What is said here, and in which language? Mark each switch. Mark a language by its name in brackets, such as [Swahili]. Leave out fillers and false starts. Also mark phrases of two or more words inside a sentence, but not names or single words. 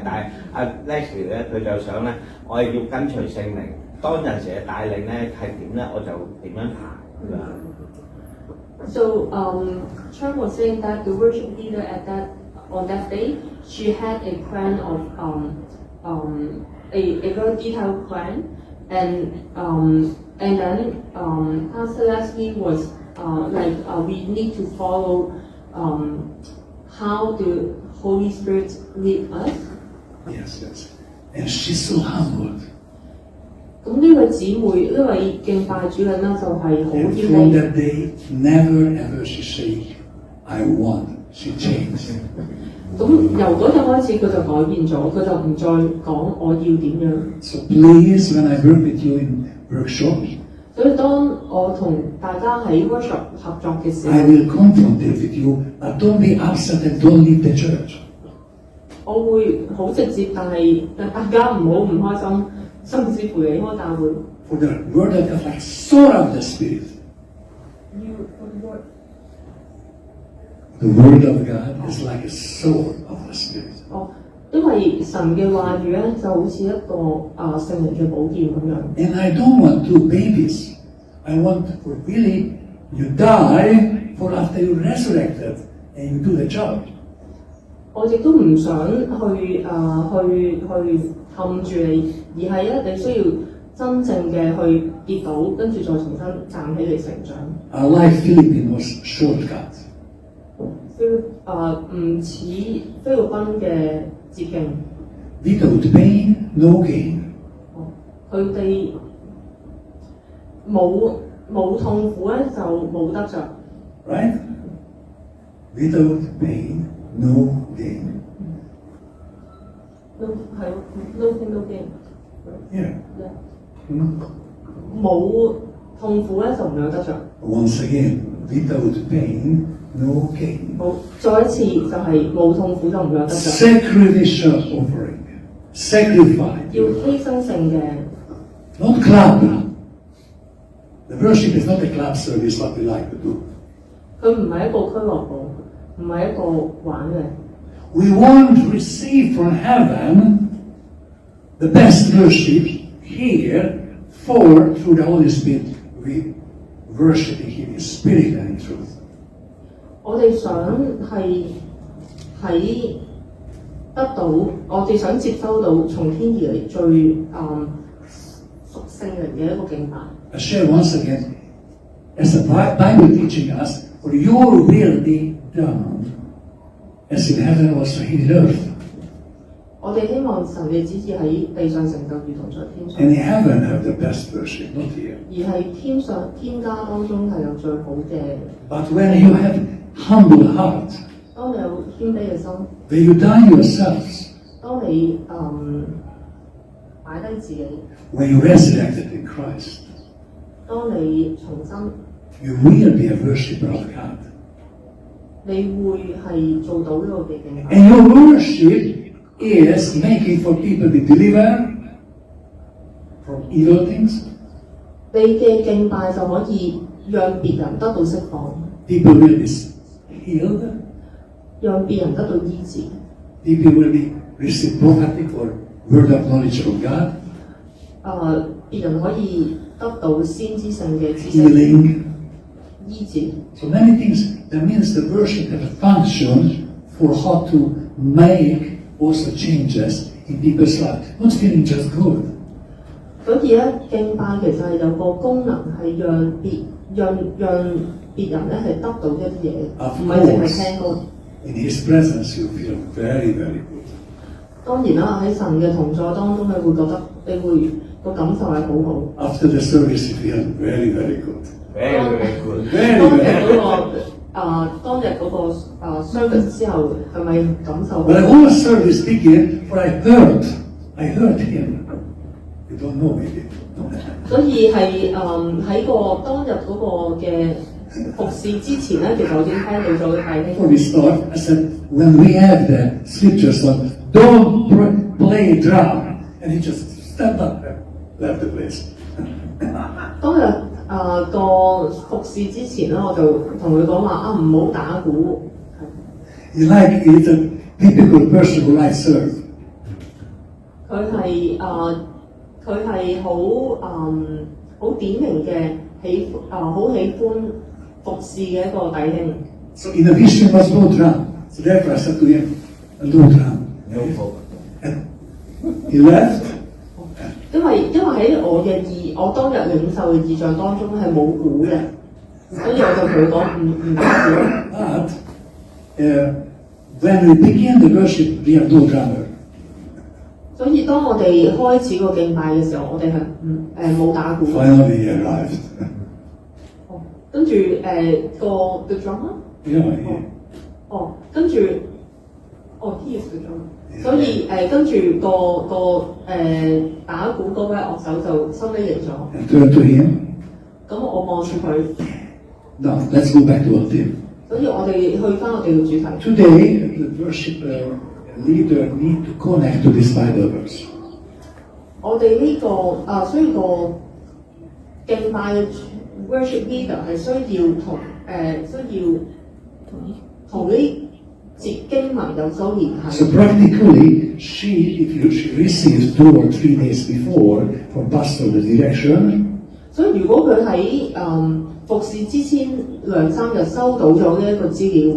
[Cantonese] 但係阿 Leslie 咧，佢就想咧，我係要跟隨聖靈，當陣時嘅帶領咧係點咧，我就點樣行咁樣。 [English] So Chan was saying that the worship leader on that day, she had a plan of a very detailed plan, and then Pastor Leslie was we need to follow how the Holy Spirit lead us. Yes. And she's so humbled. [Cantonese] 咁呢位姊妹，呢位敬拜主人咧就係好 [English] And [Cantonese] 謙 [English] from [Cantonese] 卑。 [English] that day, never ever she say, I want. She changed. [Cantonese] 咁由嗰日開始，佢就改變咗，佢就唔再講我要點樣。 [English] So please, when I work with you in workshop, [Cantonese] 所以當我同大家喺 workshop 合作嘅時候， [English] I will confront with you, but don't be upset and don't leave the church. [Cantonese] 我會好直接，但係大家唔好唔開心，甚至乎離開教會。 [English] For the word of God like sword of the Spirit. The word of God is like a sword of the Spirit. [Cantonese] 因為神嘅話語咧就好似一個聖靈嘅寶劍咁樣。 [English] And I don't want two babies. I want for really you die for after you resurrected and you do the job. [Cantonese] 我亦都唔想去氹住你，而係咧你需要真正嘅去跌倒，跟住再重新站起嚟成長。 [English] I like Philippine was shortcut. [Cantonese] 唔似菲律賓嘅捷徑。 [English] Without pain, no gain. [Cantonese] 佢哋冇痛苦咧，就冇得着。 [English] Right? Without pain, no gain. No 係 no pain no gain。 Yeah. [Cantonese] 冇痛苦咧就唔有得着。 [English] Once again, without pain, no gain. [Cantonese] 好，再一次就係冇痛苦就唔有得着。 [English] Sacrificial offering. Sacrifice. [Cantonese] 要犧牲性嘅， [English] Not club. The worship is not a club service what we like to do. [Cantonese] 佢唔係一個俱樂部，唔係一個玩嘅。 [English] We won't receive from heaven the best worship here, for through the Holy Spirit we worship Him in spirit and in truth. [Cantonese] 我哋想係喺得到，我哋想接收到從天而嚟最屬聖靈嘅一個敬拜。 [English] I share once again, as the Bible teaching us, for your will be done, as in heaven also in earth. [Cantonese] 我哋希望神嘅旨意喺地上成就，如同在天上。 [English] And in heaven have the best worship, not here. [Cantonese] 而係天家當中係有最好嘅。 [English] But when you have humble heart, [Cantonese] 當你有謙卑嘅心， [English] when you die yourselves, [Cantonese] 當你擺低自己， [English] when you resurrected in Christ, [Cantonese] 當你重生， [English] you will be a worshipper of God. [Cantonese] 你會係做到呢個嘅敬拜。 [English] And your worship is making for people be delivered from evil things. [Cantonese] 你嘅敬拜就可以讓別人得到釋放， [English] People will be healed. [Cantonese] 讓別人得到醫治。 [English] People will be receive prophetic or word of knowledge from God. [Cantonese] 別人可以得到先知性嘅知識 [English] Healing. [Cantonese] 醫治。 [English] So many things. That means the worship has a function for how to make also changes in people's life. Not feeling just good. [Cantonese] 所以咧，敬拜其實係有個功能係讓別人咧係得到一啲嘢， [English] Of [Cantonese] 唔係淨係 [English] course. [Cantonese] 聽歌。 [English] In His presence, you feel very, very good. [Cantonese] 當然啦，喺神嘅同在當中，你會覺得你會個感受係好好。 [English] After the service, you feel very, very good. Very very good。 Very, [Cantonese] 當日 [English] very [Cantonese] 嗰 [English] good. [Cantonese] 當日嗰個service 之後，係咪感受好？ [English] When the whole service began, for I heard Him. You don't know maybe. [Cantonese] 所以係喺個當日嗰個嘅服侍之前咧，其實我已經聽到咗大兄。 [English] Before we start, I said, when we have the scriptures on, don't play drum. And he just stepped up and left the place. [Cantonese] 當日個服侍之前咧，我就同佢講話唔好打鼓。 [English] He's a typical person who likes serve. [Cantonese] 佢係好典型嘅好喜歡服侍嘅一個弟兄。 [English] So in the vision was no drum. So therefore I said to him, no drum. No problem。 And he left. [Cantonese] 因為喺我當日領受嘅異象當中係冇鼓嘅，所以我就同佢講唔打鼓。 [English] But when we begin the worship, we have no drummer. [Cantonese] 所以當我哋開始個敬拜嘅時候，我哋係冇打鼓。 [English] Finally he arrived. [Cantonese] 跟住個 [English] the drummer。 Yeah, 跟住 he is the drummer。 [Cantonese] 所以跟住個打鼓嗰位樂手就收尾嚟咗。 [English] and turned to him. [Cantonese] 咁我望住佢， [English] Now let's go back to our theme. [Cantonese] 所以我哋去翻我哋嘅主題。 [English] Today, the worship leader need to connect to this Bible verse. [Cantonese] 我哋呢所以個敬拜嘅 [English] worship leader [Cantonese] 係需要同呢節經文有所聯繫。 [English] So practically, if she receives 2 or 3 days before from pastor the direction, [Cantonese] 所以如果佢喺服侍之前2、3日收到咗呢一個資料，